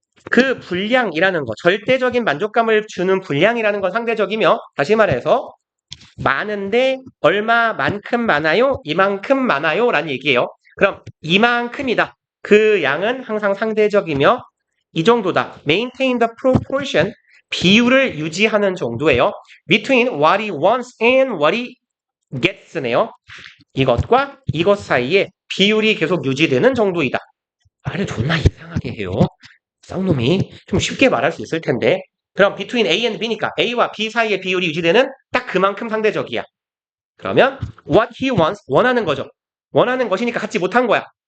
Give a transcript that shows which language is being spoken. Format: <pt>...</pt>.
<ko>그 분량이라는 거 절대적인 만족감을 주는 분량이라는 건 상대적이며 다시 말해서 많은데 얼마만큼 많아요? 이만큼 많아요? 라는 얘기예요. 그럼 이만큼이다. 그 양은 항상 상대적이며 이 정도다. Maintain the proportion 비율을 유지하는 정도예요.</ko> <en>Between what he wants and what he gets네요.</en> <ko>이것과 이것 사이에 비율이 계속 유지되는 정도이다. 말을 존나 이상하게 해요. 쌍놈이 좀 쉽게 말할 수 있을 텐데 그럼 between A and B니까 A와 B 사이의 비율이 유지되는 딱 그만큼 상대적이야. 그러면 what he wants, 원하는 거죠. 원하는 것이니까 갖지 못한 거야.</ko>